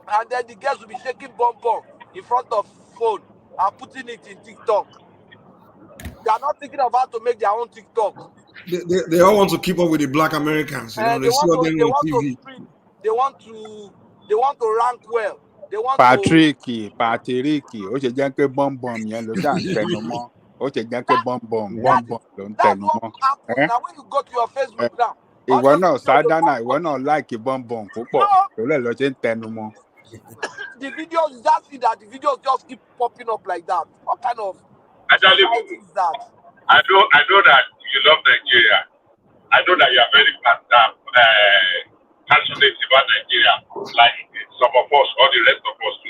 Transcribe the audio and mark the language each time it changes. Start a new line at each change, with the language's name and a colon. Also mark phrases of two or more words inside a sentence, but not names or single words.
English: And then the girls will be shaking bomb in front of phone and putting it in TikTok. They are not thinking of how to make their own TikTok. They all want to keep up with the black Americans. You know, they see all them on TV. They want to rank well. They want Patrick,
Yoruba: ó ṣe jẹ́ pé bọ́m̀bọ̀m yẹn ló ṣà ń tẹnu mọ́. Ó ṣe jẹ́ pé bọ́m̀bọ̀m ló ń tẹnu mọ́.
English: Now when you go to your Facebook now.
Yoruba: Ìwọ náà Sádánà, ìwọ náà láìkì bọ́m̀bọ̀m púpọ̀. Torí ẹ̀ ló ṣe ń tẹnu mọ́.
English: The videos, you just see that the videos just keep popping up like that. What kind of society is that? I know that you love Nigeria. I know that you are very passionate about Nigeria, like some of us, all the rest of us too.